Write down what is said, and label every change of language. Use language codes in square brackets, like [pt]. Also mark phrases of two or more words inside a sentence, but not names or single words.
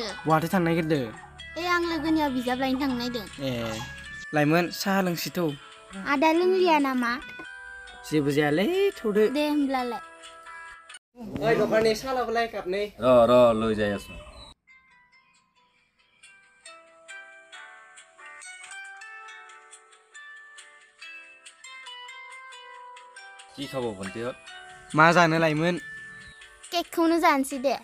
[brx] बहाथो थांनो नागिरदो आं लोगोनियाव बिजाब लायनो थांनो नागिरदों लाइमोन साहा लोंसिथ' आदा लोंलिया नामा जेबो जायालै थौदो दे होमब्लालाय ओइ दखाननि साहा लाबोलाय कापनै [as] र লৈ যাই আছো কি খাব ভন্টিহঁত [brx] मा जानो लाइमोन केकखौनो जानोसै दे